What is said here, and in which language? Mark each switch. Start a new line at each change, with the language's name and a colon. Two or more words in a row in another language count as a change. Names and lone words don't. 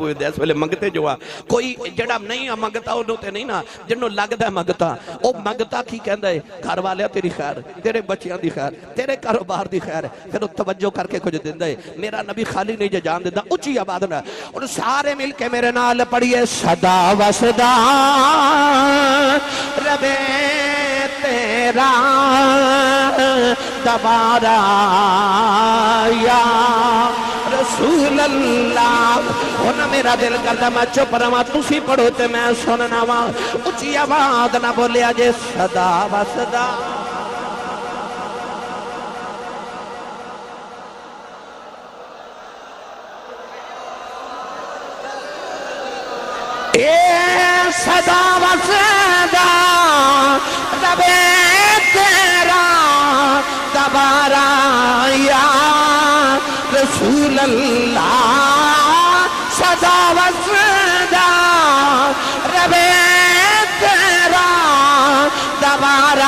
Punjabi: بوئے دے اس ویلے منگتے جو ہاں کوئی جڑا نہیں منگتا انہوں تے نہیں نا جنہوں لگتا ہے منگتا او منگتا کی کہندہ ہے گھر والے تیری خیر تیرے بچیاں دی خیر تیرے کاروبار دی خیر پھر توجہ کر کے کچھ دیندہ ہے میرا نبی خالی نہیں جان دیندہ اچھی آباد نہ اور سارے مل کے میرے نال پڑھئے صدا و صدا رب تیرا دوبارہ
Arabic: یا رسول اللہ
Punjabi: ہونا میرا دل کرتا میں چپ رہا تسی پڑھو تے میں سننا وا اچھی آواز نہ بولیا جے صدا و صدا اے صدا و صدا رب تیرا دوبارہ
Arabic: یا رسول
Punjabi: اللہ صدا و صدا رب تیرا دوبارہ